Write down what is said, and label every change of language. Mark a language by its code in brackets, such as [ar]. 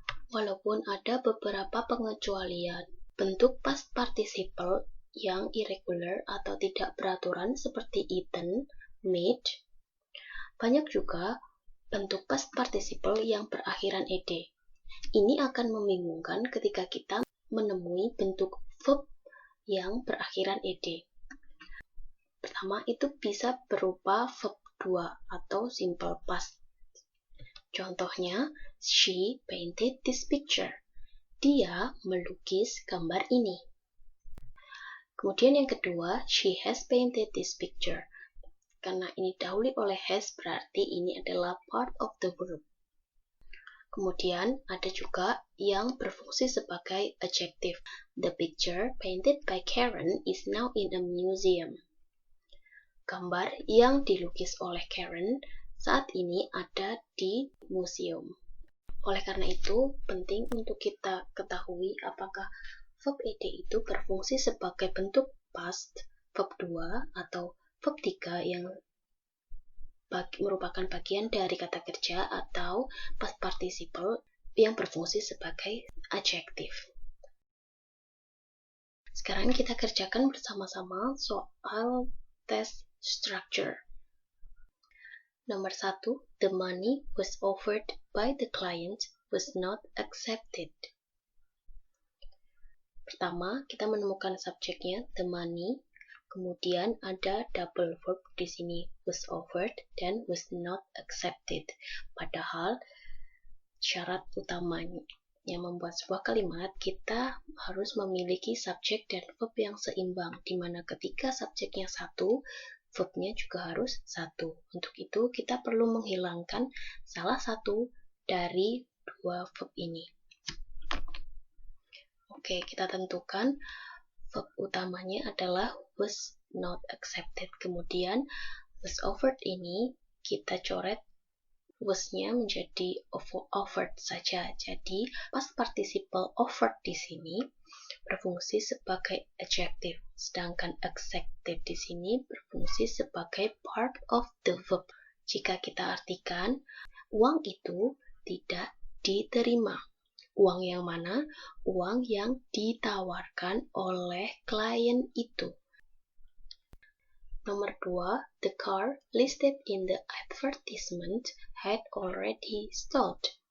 [id] Walaupun ada beberapa pengecualian, bentuk past participle yang irregular atau tidak beraturan seperti eaten, made, banyak juga bentuk past participle yang berakhiran ed. Ini akan membingungkan ketika kita menemui bentuk verb yang berakhiran ed. Pertama, itu bisa berupa verb 2 atau simple past. Contohnya, [en] she painted this picture. [id] Dia melukis gambar ini. Kemudian yang kedua, [en] she has painted this picture. [id] Karena ini didahului oleh has, berarti ini adalah [en] part of the verb. [id] Kemudian ada juga yang berfungsi sebagai adjective. [en] The picture painted by Karen is now in a museum. [id] Gambar yang dilukis oleh Karen saat ini ada di museum. Oleh karena itu, penting untuk kita ketahui apakah verb ed itu berfungsi sebagai bentuk past, verb 2, atau verb 3 yang merupakan bagian dari kata kerja atau past participle yang berfungsi sebagai adjective. Sekarang kita kerjakan bersama-sama soal tes structure. Nomor 1, [en] the money was offered by the client was not accepted. [id] Pertama, kita menemukan subjeknya, [en] the money, [id] Kemudian ada double verb di sini, was offered dan was not accepted. Padahal syarat utamanya yang membuat sebuah kalimat, kita harus memiliki subjek dan verb yang seimbang, di mana ketika subjeknya satu, verbnya juga harus satu. Untuk itu, kita perlu menghilangkan salah satu dari dua verb ini. Oke, kita tentukan verb utamanya adalah was not accepted. Kemudian was offered ini kita coret was-nya menjadi offered saja. Jadi past participle offered di sini berfungsi sebagai adjective, sedangkan accepted di sini berfungsi sebagai [en] part of the verb. [id] Jika kita artikan, uang itu tidak diterima. Uang yang mana? Uang yang ditawarkan oleh klien itu. Nomor 2, [en] the car listed in the advertisement had already stalled.